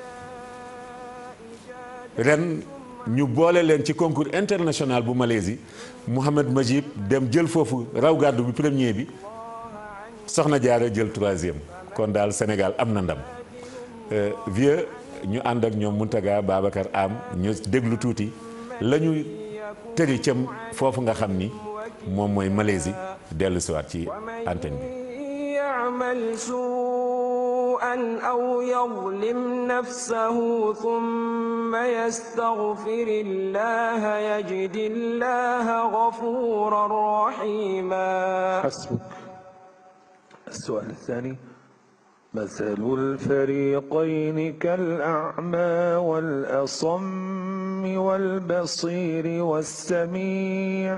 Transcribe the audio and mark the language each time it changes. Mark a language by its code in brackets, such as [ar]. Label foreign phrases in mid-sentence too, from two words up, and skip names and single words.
[wo] ren ñu boole leen ci [fr] concours international [wo] bu Malaisie Mouhamad Majib dem jël foofu raw gàddu bi premier bi soxna Jaara jël 3e kon daal Sénégal am na ndam vieux ñu ànd ak ñoom Muntaga Babacar Am ñu déglu tuuti la ñu tëri cëm foofu nga xam ni moom mooy Malaisie dellu siwaat ci antenne bi [ar] يعمل سوءا أو يظلم نفسه ثم يستغفر الله يجد الله غفورا رحيما. حسبك. السؤال الثاني: مثل الفريقين كالأعمى والأصم والبصير والسميع.